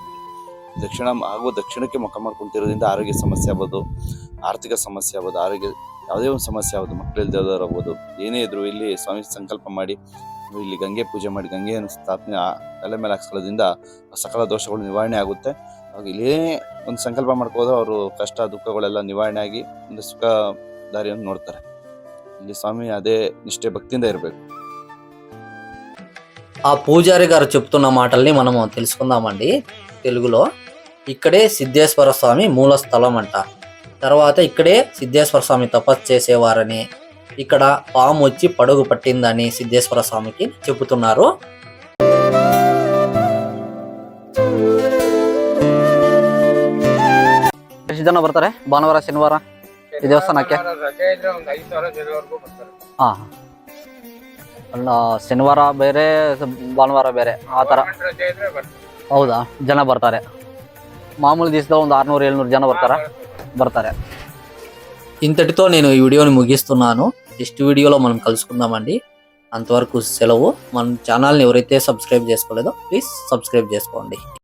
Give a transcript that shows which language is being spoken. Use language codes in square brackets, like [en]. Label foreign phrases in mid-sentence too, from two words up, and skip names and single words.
[kn] ದಕ್ಷಿಣಕ್ಕೆ ಮುಖ ಮಾಡ್ಕೊಂತಿರೋದ್ರಿಂದ ಆರೋಗ್ಯ ಸಮಸ್ಯೆ ಆಗ್ಬೋದು, ಆರ್ಥಿಕ ಸಮಸ್ಯೆ ಆಗ್ಬೋದು, ಯಾವುದೇ ಒಂದು ಸಮಸ್ಯೆ ಆಗ್ಬೋದು, ಮಕ್ಕಳಿಲ್ದವ್ರು ಆಗ್ಬೋದು, ಏನೇ ಇದ್ರು ಇಲ್ಲಿ ಸ್ವಾಮಿ ಸಂಕಲ್ಪ ಮಾಡಿ ಇಲ್ಲಿ ಗಂಗೆ ಪೂಜೆ ಮಾಡಿ ಗಂಗೆಯನ್ನು ಸ್ಥಾಪನೆ ತಲೆ ಮೇಲೆ ಹಾಕ್ಸ್ಕೊಳ್ಳೋದ್ರಿಂದ ಸಕಲ ದೋಷಗಳು ನಿವಾರಣೆ ಆಗುತ್ತೆ. ಅವಾಗ ಇಲ್ಲೇ ಒಂದು ಸಂಕಲ್ಪ ಮಾಡ್ಕೋದ್ರೆ ಅವರು ಕಷ್ಟ ದುಃಖಗಳೆಲ್ಲ ನಿವಾರಣೆ ಆಗಿ ಒಂದು ಸುಖ ದಾರಿಯನ್ನು ನೋಡ್ತಾರೆ. ಇಲ್ಲಿ ಸ್ವಾಮಿ ಅದೇ ನಿಷ್ಠೆ ಭಕ್ತಿಯಿಂದ ఇరಬೇಕು. [te] ఆ పూజారి గారు చెప్తున్న మాటల్ని మనము తెలుసుకుందామండి తెలుగులో. ఇక్కడే సిద్ధేశ్వర స్వామి మూల స్థలం అంట. తర్వాత ఇక్కడే సిద్ధేశ్వర స్వామి తపస్సు చేసేవారని, ఇక్కడ పాము వచ్చి పడుగు పట్టిందని సిద్ధేశ్వర స్వామికి చెబుతున్నారు. [kn] ಎಷ್ಟು ಜನ ಬರ್ತಾರೆ ಭಾನುವಾರ ಶನಿವಾರ ಈ ದೇವಸ್ಥಾನಕ್ಕೆ? ಅಲ್ಲ, ಶನಿವಾರ ಬೇರೆ ಭಾನುವಾರ ಬೇರೆ ಆ ಥರ. ಹೌದಾ? ಜನ ಬರ್ತಾರೆ. మామూలు ದಿವಸದ ಒಂದು 600-700 ಜನ ಬರ್ತಾರೆ. [te] ఇంతటితో నేను ఈ వీడియోని ముగిస్తున్నాను. నెక్స్ట్ వీడియోలో మనం కలుసుకుందామండి. అంతవరకు సెలవు. మన ఛానల్ని ఎవరైతే సబ్స్క్రైబ్ చేసుకోలేదో ప్లీజ్ సబ్స్క్రైబ్ చేసుకోండి.